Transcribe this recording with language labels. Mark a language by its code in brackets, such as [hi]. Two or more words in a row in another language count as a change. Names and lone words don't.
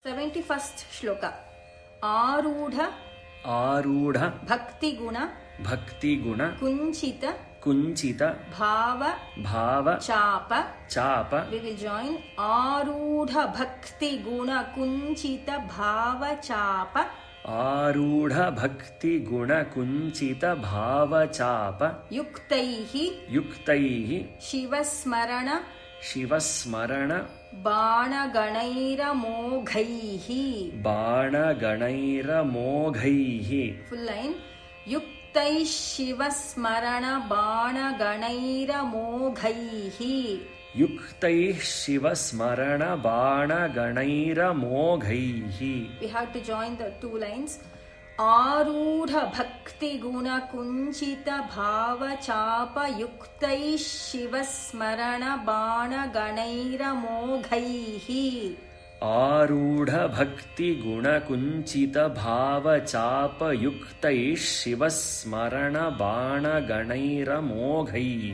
[sa] 71st ಶ್ಲೋಕ. ಆರೂಢ ಆರೂಢ ಭಕ್ತಿಗುಣ ಭಕ್ತಿಗುಣ ಕುಂಚಿತ ಕುಂಚಿತ ಭಾವ ಭಾವ ಚಾಪ. ಚಾಪ. [en] We will join. [sa] ಆರೂಢ ಭಕ್ತಿಗುಣ ಕುಂಚಿತ ಭಾವ ಚಾಪ. ಆರೂಢ ಭಕ್ತಿಗುಣ ಕುಂಚಿತ ಭಾವ ಚಾಪ. ಯುಕ್ತೈಃ ಯುಕ್ತೈಃ ಶಿವಸ್ಮರಣ ಶಿವಸ್ಮರಣ ಬಾಣಗಣೈರಮೋಘೈಃ. ಬಾಣಗಣೈರಮೋಘೈಃ. [en] full line. [sa] ಯುಕ್ತೈಃ ಶಿವಸ್ಮರಣ ಬಾಣಗಣೈರಮೋಘೈಃ. ಯುಕ್ತೈಃ ಶಿವಸ್ಮರಣ ಬಾಣಗಣೈರಮೋಘೈಃ. [en] We have to join the two lines. [sa] ಆರೂಢ ಭಕ್ತಿಗುಣ ಕುಂಚಿತ ಭಾವ ಚಾಪ ಯುಕ್ತೈಃ ಶಿವಸ್ಮರಣ ಬಾಣಗಣೈರಮೋಘೈಃ. ಆರೂಢ ಭಕ್ತಿಗುಣ ಕುಂಚಿತ ಭಾವ ಚಾಪ ಯುಕ್ತೈಃ ಶಿವಸ್ಮರಣ ಬಾಣಗಣೈರಮೋಘೈಃ.